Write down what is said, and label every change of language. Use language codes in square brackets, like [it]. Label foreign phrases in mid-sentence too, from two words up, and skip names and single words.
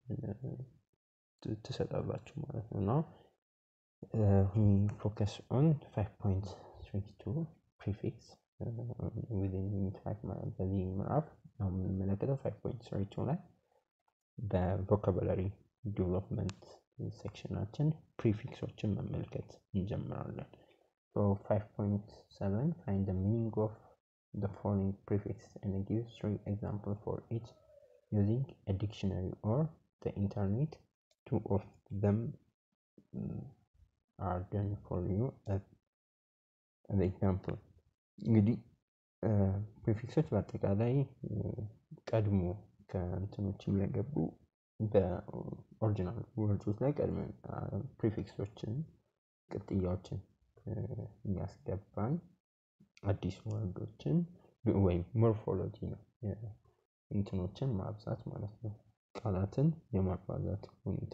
[am] ትሰጣላችሁ ማለት ነው። [en] we focus on 5.32 prefix within unit 5 [am] በዚህ ምዕራፍ ነው የምንመለከተው 5.32 ላይ በቮካቡላሪ ዲቨሎፕመንት ሴክሽናችን ፕሪፊክሶችን መመልከት እንጀምራለን። [en] So 5.7 find the meaning of the following prefixes and give 3 examples for each using a dictionary or the internet. 2 of them are done for you as an example. [am] እንግዲህ ፕሪፊክሶች በአጠቃላይ ቀድሞ ከእንትኖች የሚያገቡ በኦሪጂናል ወርዶች ላይ ቀድመን ፕሪፊክሶችን ቅጥያዎችን የሚያስገባን አዲስ ወርዶችን ወይም ሞርፎሎጂ ነው እንትኖችን ማብዛት ማለት ነው ቃላትን የማባዛት ሁኔታ